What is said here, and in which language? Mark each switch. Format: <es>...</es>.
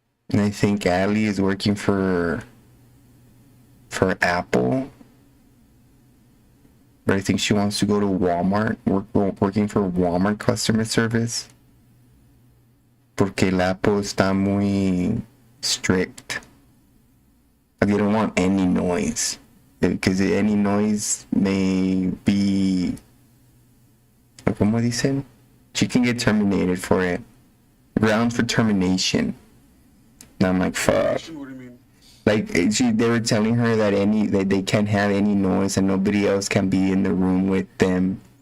<en>And I think Ali is working for Apple. But I think she wants to go to Walmart, working for Walmart customer service.</en> <es>Porque el Apple está muy strict.</es> <en>They don't want any noise. Because any noise may be...</en> <es>¿Cómo dicen?</es> <en>She can get terminated for it. Grounds for termination. And I'm like, fuck. what do you mean? Like they were telling her that they can't have any noise and nobody else can be in the room with them.</en>